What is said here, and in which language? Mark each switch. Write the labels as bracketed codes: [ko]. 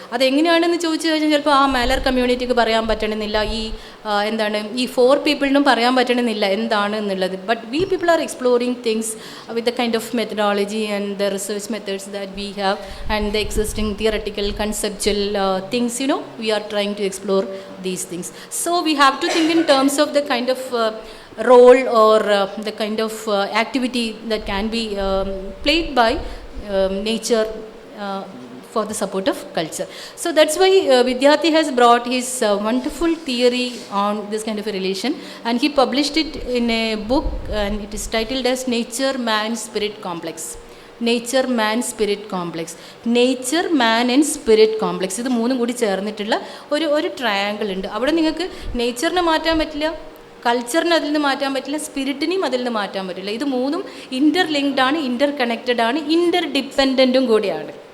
[ml] അതെങ്ങനെയാണെന്ന് ചോദിച്ചു കഴിഞ്ഞാൽ ചിലപ്പോൾ ആ മാലർ കമ്മ്യൂണിറ്റിക്ക് പറയാൻ പറ്റണമെന്നില്ല, ഈ 4 പീപ്പിളിനും പറയാൻ പറ്റണമെന്നില്ല എന്താണ് എന്നുള്ളത്. [en] But we people are exploring things with the kind of methodology and the research methods that we have and the existing theoretical conceptual things, we are trying to explore these things. So we have to think in terms of the kind of role or the kind of activity that can be played by nature for the support of culture. So that's why Vidyarthi has brought his wonderful theory on this kind of a relation, and he published it in a book, and it is titled as Nature, Man, Spirit Complex. Nature, Man, Spirit Complex. Nature, Man and Spirit Complex. [ml] ഇത് മൂന്നും കൂടി ചേർന്നിട്ടുള്ള ഒരു triangle ഉണ്ട്. അവിടെ നിങ്ങൾക്ക് നേച്ചറിനെ മാറ്റാൻ പറ്റില്ല, കൾച്ചറിന് അതിൽ നിന്ന് മാറ്റാൻ പറ്റില്ല, സ്പിരിറ്റിനെയും അതിൽ നിന്ന് മാറ്റാൻ പറ്റില്ല. ഇത് മൂന്നും ഇൻ്റർലിങ്ക്ഡ് ആണ്, ഇൻ്റർ കണക്റ്റഡ് ആണ്, ഇൻ്റർ ഡിപ്പെൻഡൻറ്റും കൂടിയാണ്.